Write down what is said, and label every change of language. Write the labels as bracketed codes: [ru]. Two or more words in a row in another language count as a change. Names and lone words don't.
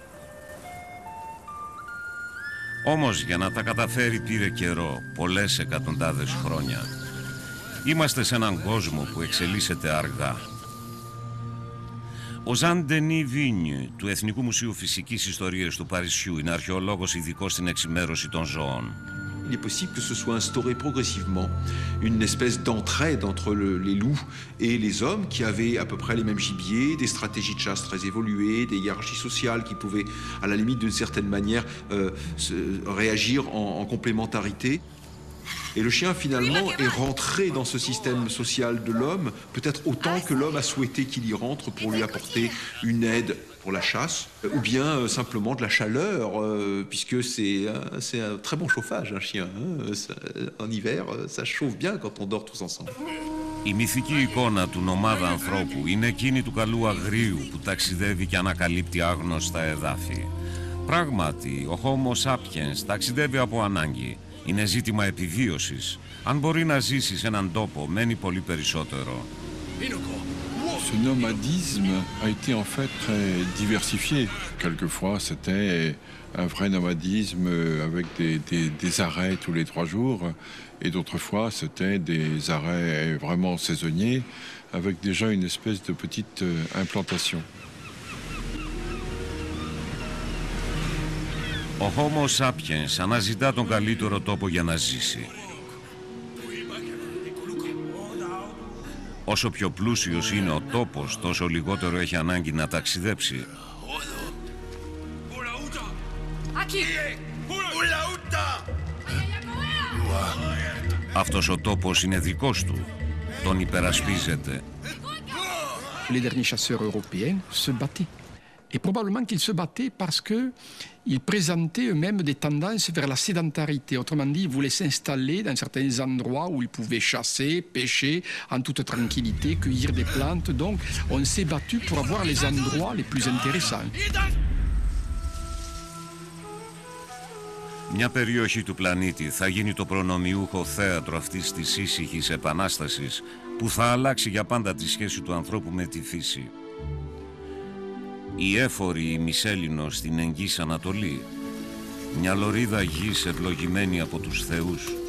[el] Όμως για να τα καταφέρει πήρε καιρό, πολλές εκατοντάδες χρόνια. Είμαστε σε έναν κόσμο που εξελίσσεται αργά. Ο Ζαν Ντενί Βίνιου του Εθνικού Μουσείου Φυσικής Ιστορίας του Παρισιού είναι αρχαιολόγος ειδικός στην εξημέρωση των ζώων. [fr] Il est possible que ce soit instauré progressivement une espèce d'entraide entre les loups et les hommes qui avaient à peu près les mêmes gibiers, des stratégies de chasse très évoluées, des hiérarchies sociales qui pouvaient, à la limite d'une certaine manière, réagir en complémentarité. Et le chien, finalement, est rentré dans ce système social de l'homme, peut-être autant que l'homme a souhaité qu'il y rentre pour lui apporter une aide pour la chasse, ou bien simplement de la chaleur, puisque c'est un très bon chauffage, un chien. En hiver, ça chauffe bien quand on dort tous ensemble. [el] Η μυθική εικόνα του νομάδα ανθρώπου είναι εκείνη του καλού αγρίου που ταξιδεύει και ανακαλύπτει άγνωστα εδάφη. Πράγματι, ο Homo sapiens ταξιδεύει από ανάγκη. Είναι ζήτημα επιβίωσης. Αν μπορεί να ζήσει σε έναν τόπο, μένει πολύ περισσότερο. [fr] Ce nomadisme a été en fait très diversifié. Quelquefois, c'était un vrai nomadisme avec des arrêts tous les 3 jours. Et d'autres fois, c'était des arrêts vraiment saisonniers avec déjà une espèce de petite implantation. [el] Ο Homo sapiens αναζητά τον καλύτερο τόπο για να ζήσει. Όσο πιο πλούσιος είναι ο τόπος, τόσο λιγότερο έχει ανάγκη να ταξιδέψει. Αυτός ο τόπος είναι δικός του. Τον υπερασπίζεται. [fr] Les derniers chasseurs européens se battaient. Et probablement qu'ils se battaient parce qu'ils présentaient eux-mêmes des tendances vers la sédentarité. Autrement dit, ils voulaient s'installer dans certains endroits où ils pouvaient chasser, pêcher en toute tranquillité, cueillir des plantes. Donc, on s'est battu pour avoir les endroits les plus intéressants. [el] Μια περιοχή του πλανήτη θα γίνει το προνομιούχο θέατρο αυτής της ήσυχης επανάστασης που θα αλλάξει για πάντα τη σχέση του ανθρώπου με τη φύση. Η έφορη ημισέλληνος στην Εγγύς Ανατολή, μια λωρίδα γης ευλογημένη από τους θεούς.